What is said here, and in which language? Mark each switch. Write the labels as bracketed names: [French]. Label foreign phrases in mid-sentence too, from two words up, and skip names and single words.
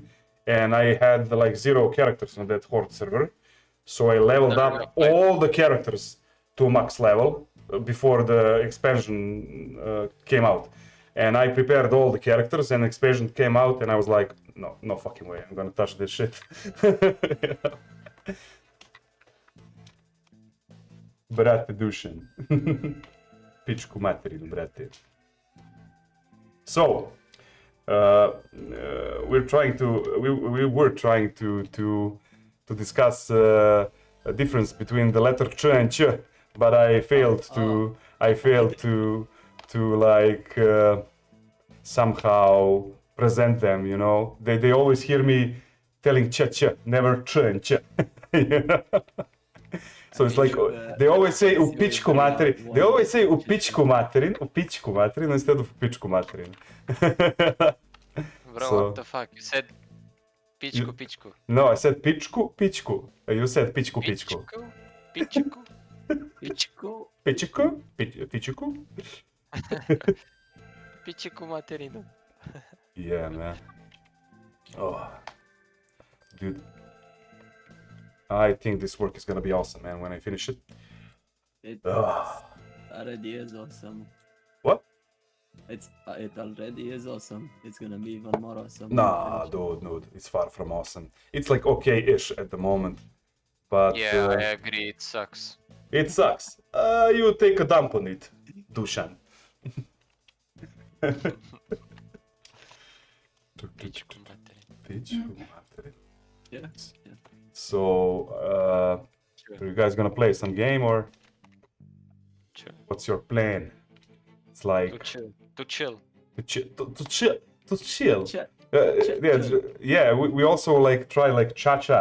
[English] And I had like 0 characters on that Horde server. So I leveled up all the characters to max level before the expansion came out. And I prepared all the characters and expansion came out and I was like, no fucking way, I'm gonna touch this shit. [Serbian] Brate Dušan. Pičku materinu, brate. [English] So, we were trying to discuss a difference between the letter ch and ch, but I failed to like somehow present them, you know. They always hear me telling ch ch, never ch and ch. You know? So it's like they always say [Serbian] u pičku materin. [English] They always say [Serbian] u pičku materin [English] instead of [Serbian] pičku materin. [English] Bro, So- what the fuck? You said pičku. No, I said pičku. You said pičku. [Serbian] Pičku? Pičku? Pičku materinu. [English] Yeah, man. Oh, dude. I think this work is gonna be awesome, man, when I finish it. It Ugh. already is awesome. What? It already is awesome. It's gonna be even more awesome. Nah, dude, it's far from awesome. It's like okay-ish at the moment, but Yeah, I agree, it sucks. it sucks. You take a dump on it, Dušan. [Serbian] Pičku materinu. Pičku materin. [English] Yeah. So, are you guys gonna play some game or Chill. what's your plan? It's like To chill. To chill. to chill. Ch- Yeah. We also like try like cha-cha.